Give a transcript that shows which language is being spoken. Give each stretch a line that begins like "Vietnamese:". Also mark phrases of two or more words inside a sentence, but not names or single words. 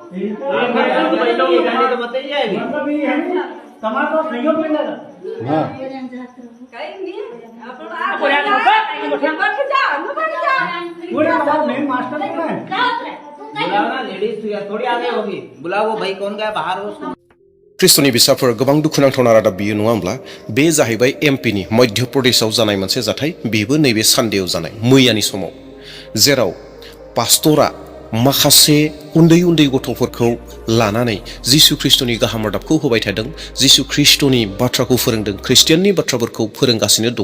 Hindi: तो बताइए अभी। मतलब ये है टमाटर सहयोग मिलेगा। मेन मास्टर कौन है? बुलाओ ना, लेडीज थोड़ी आगे होगी, बुलाओ वो भाई कौन गया बाहर हो उसको।
Bodo: ख्रिस्ट'नि बिसाफोर गोबां दुखुनांथावना रादाब बियो नङा होमब्ला? बे जाहैबाय एमपिनि मध्य प्रदेशआव जानाय मोनसे जाथाय। बेबो नैबे सानडेआव जानाय मैयानि समाव, जेराव पास्टरा माखासे उन्दै उन्दै गथ'फोरखौ लानानै जिसु ख्रिस्ट'नि गाहाम रादाबखौ होबाय थादों, जिसु ख्रिस्ट'नि बाथ्राखौ फोरोंदों, ख्रिस्टियाननि बाथ्राफोरखौ फोरोंगासिनो दङ।